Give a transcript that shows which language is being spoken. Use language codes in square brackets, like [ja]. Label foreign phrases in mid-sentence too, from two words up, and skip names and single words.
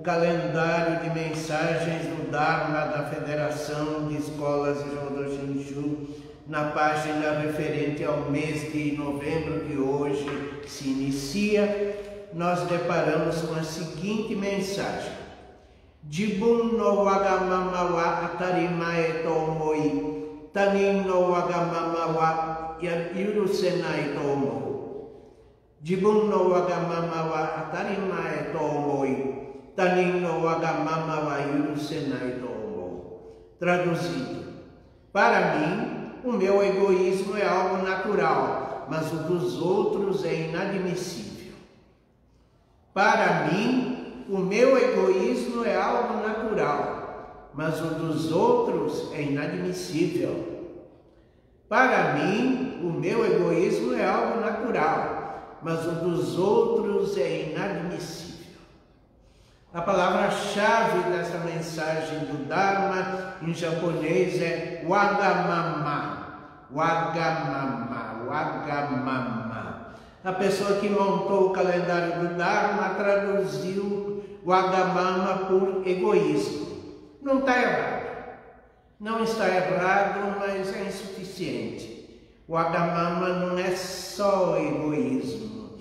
[pt] calendário de mensagens do Dharma da Federação de Escolas de Jodo Shinshu, na página referente ao mês de novembro que hoje se inicia, nós deparamos com a seguinte mensagem: [ja] 自分のわがままは当たり前と思い、他人のわがままは許せないと思う. 自分のわがままは当たり前と思い、他人のわがままは許せないと思う. [pt] Traduzido: para mim, o meu egoísmo é algo natural, mas o dos outros é inadmissível. Para mim, o meu egoísmo é algo natural, mas o dos outros é inadmissível. Para mim, o meu egoísmo é algo natural, mas o dos outros é inadmissível. A palavra-chave dessa mensagem do Dharma em japonês é wagamama. Wagamama, wagamama. A pessoa que montou o calendário do Dharma traduziu wagamama por egoísmo. Não está errado. Não está errado, mas é insuficiente. Wagamama não é só egoísmo.